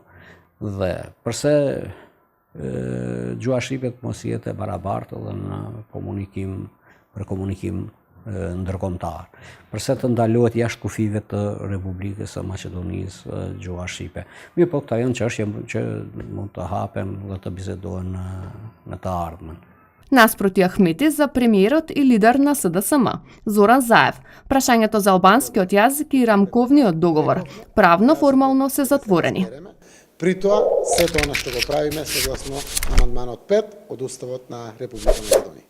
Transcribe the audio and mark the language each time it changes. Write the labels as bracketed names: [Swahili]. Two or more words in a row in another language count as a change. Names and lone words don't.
[Albanian] Dhe përse gjuha shqipe mos jetë e barabartë edhe në komunikim ndërkombëtar. Përse të ndalohet jashtë kufive të Republikës së Maqedonisë gjuha shqipe. Mirë po këta janë çështje që mund të hapen dhe të bisedohen në të ardhmen. [Macedonian] Наспроти Ахмети за премиерот и лидер на СДСМ, Зоран Заев, прашањето за албанскиот јазик и рамковниот договор правно формално се затворени. При тоа, сето она што го правиме согласно амандманот 5 од Уставот на Република Македонија.